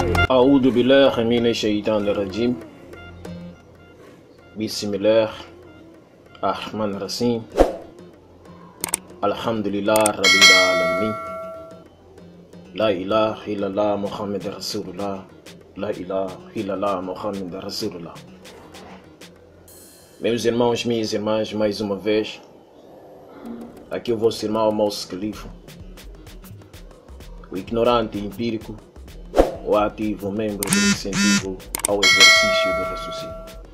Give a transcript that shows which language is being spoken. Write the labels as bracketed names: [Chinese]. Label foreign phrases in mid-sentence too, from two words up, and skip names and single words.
[Arabic] أعوذ بالله من الشيطان الرجيم بسم الله الرحمن الرحيم الحمد لله رب العالمين لا إله إلا الله محمد رسول الله لا إله إلا الله محمد رسول الله. [Portuguese] Meus irmãos, minhas irmãs, mais uma vez, aqui o vosso irmão Moço Califa, o ignorante empírico, o ativo membro do incentivo ao exercício do raciocínio.